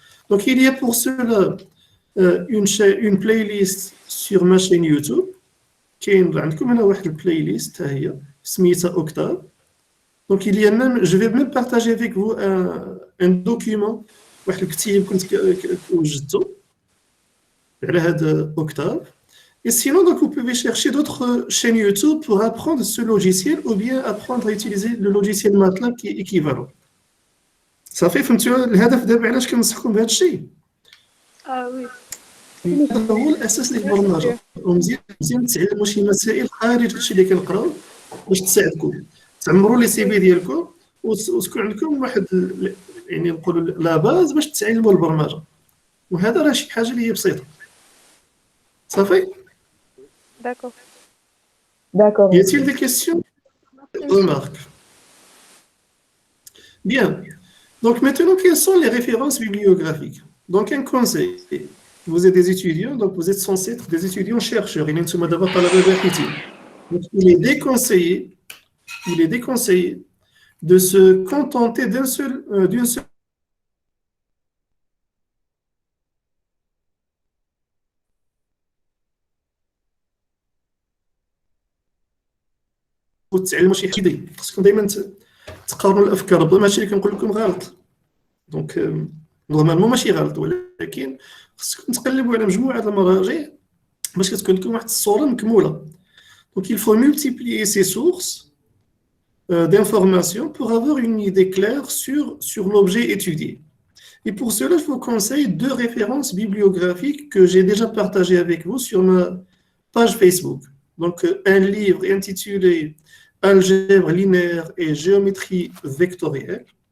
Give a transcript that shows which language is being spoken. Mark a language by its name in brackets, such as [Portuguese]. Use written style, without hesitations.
[French] Donc il y a pour cela une playlist sur ma chaîne YouTube. [Arabic] كاين عندكم هنا واحد البلاylist هي سميتها Octave. [French] Donc il y a même, je vais même partager avec vous un document, [Arabic] واحد الكتيب كنت وجدته على هذا [French] Octave. Et sinon, donc, vous pouvez chercher d'autres chaînes YouTube pour apprendre ce logiciel ou bien apprendre à utiliser le logiciel MATLAB qui est équivalent. [Arabic] Ça fait, فهمتوا الهدف دابا علاش كنصحكم بهذا الشيء؟ [French] oui. [Arabic] هذا هو الاساس ديال البرمجه. ومزيان تعلموا شي مسائل خارج الشيء اللي كنقراو باش تساعدكم تعمروا لي سي في ديالكم وتكون عندكم واحد يعني نقولوا لا باز باش تتعلموا البرمجه. وهذا راه شي حاجه اللي هي بسيطه. صافي؟ [French] D'accord. D'accord. Y a-t-il des questions? Remarques. Bien. Donc maintenant, quelles sont les références bibliographiques? Donc un conseil. Vous êtes des étudiants, donc vous êtes censés être des étudiants chercheurs. Donc, il est déconseillé de se contenter d'une seule [Arabic] وتعلموا شي حاجه. خصكم دائما تقارنوا الافكار. ربما هادشي اللي كنقول لكم غلط. دونك نورمالمون ماشي غلط, ولكن خصكم تقلبوا على مجموعه المراجع باش كتكون لكم واحد الصوره مكموله. [French] Donc il faut multiplier ces sources d'informations pour avoir une idée claire sur l'objet étudié. Et pour cela, je vous conseille 2 références bibliographiques que j'ai déjà partagées avec vous sur ma page Facebook. Donc un livre intitulé Algèbre linéaire et géométrie vectorielle.